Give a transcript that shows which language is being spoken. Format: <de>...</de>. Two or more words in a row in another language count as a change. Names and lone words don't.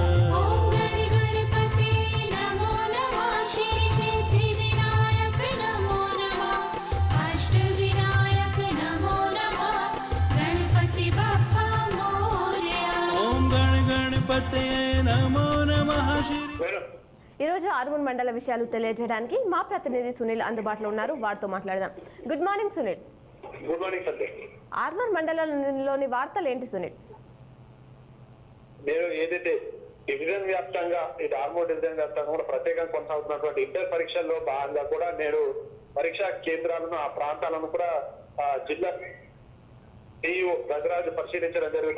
<sa>ओम गणपति नमो नमः श्री सिद्धि विनायक नमो नमः अष्ट विनायक नमो नमः गणपति</sa> <mr>बाप्पा मोरया।</mr> <sa>ओम गणपते नमो नमः श्री।</sa> <te>ఈరోజు ఆర్మూర్ మండల విషయాలు తెలియజేయడానికి మా ప్రతినిధి సునీల్ అందుబాటులో ఉన్నారు. వారితో మాట్లాడదాం.</te> <en>good morning</en> <te>సునీల్.</te> <en>good morning</en> <te>సంజయ్. ఆర్మూర్ మండలంలోని వార్తలు ఏంటి సునీల్? నేను ఏదైతే డివిజన్ వ్యాప్తంగా ఇది ఆర్మూర్ డివిజన్ వ్యాప్తంగా కూడా ప్రత్యేకంగా కొనసాగుతున్నటువంటి ఇంటర్ పరీక్షల్లో భాగంగా కూడా నేడు పరీక్షా కేంద్రాలను ఆ ప్రాంతాలను కూడా జిల్లా డిఇఓ గజరాజు పరిశీలించడం జరుగుతుంది.</te>